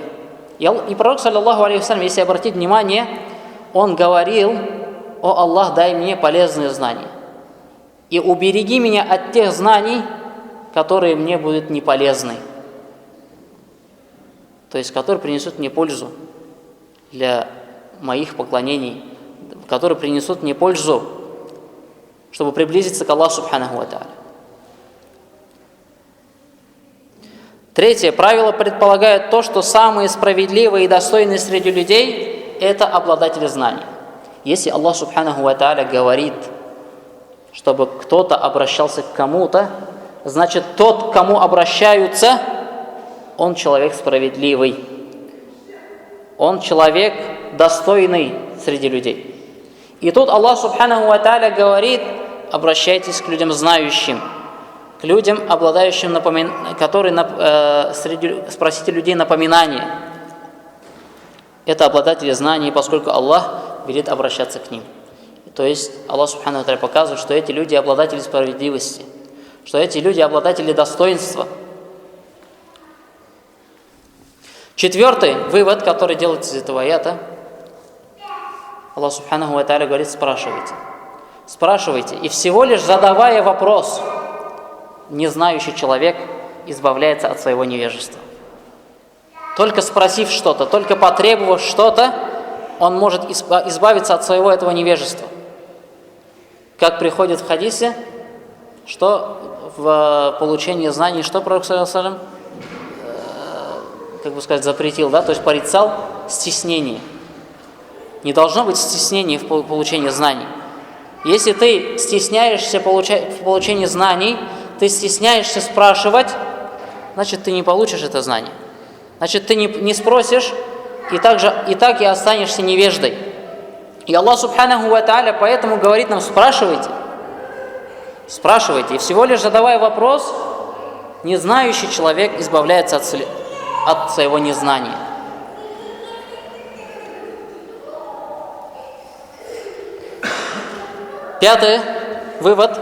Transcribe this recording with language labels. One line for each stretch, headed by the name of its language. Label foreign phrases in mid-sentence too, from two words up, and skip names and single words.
Russian: И пророк,
Arabic: صلى الله عليه وسلم,
Russian: если обратить внимание, он говорил: «О Аллах, дай мне полезные знания и убереги меня от тех знаний, которые мне будут не полезны», то есть которые принесут мне пользу для моих поклонений, которые принесут мне пользу, чтобы приблизиться к Аллаху
Arabic: سبحانه وتعالى.
Russian: Третье правило предполагает то, что самые справедливые и достойные среди людей – это обладатели знаний. Если Аллах
Arabic: سبحانه وتعالى
Russian: говорит, чтобы кто-то обращался к кому-то, значит, тот, к кому обращаются, он человек справедливый. Он человек достойный среди людей. И тут Аллах
Arabic: سبحانه وتعالى
Russian: говорит: обращайтесь к людям знающим, к людям, обладающим спросите людей напоминания. Это обладатели знаний, поскольку Аллах велит обращаться к ним. То есть Аллах
Arabic: سبحانه وتعالى
Russian: показывает, что эти люди обладатели справедливости, что эти люди обладатели достоинства. Четвертый вывод, который делается из этого аята, Аллах
Arabic: سبحانه وتعالى
Russian: говорит: спрашивайте. Спрашивайте. И всего лишь задавая вопрос, незнающий человек избавляется от своего невежества. Только спросив что-то, только потребовав что-то, он может избавиться от своего этого невежества. Как приходит в хадисе, что в получении знаний, что пророк
Arabic: صلى الله عليه وسلم,
Russian: запретил, да, то есть порицал стеснение. Не должно быть стеснения в получении знаний. Если ты стесняешься в получении знаний, ты стесняешься спрашивать, значит, ты не получишь это знание. Значит, ты не спросишь, и так и останешься невеждой. И Аллах
Arabic: سبحانه وتعالى
Russian: поэтому говорит нам: спрашивайте. Спрашивайте. И всего лишь задавая вопрос, незнающий человек избавляется от своего незнания. Пятый вывод.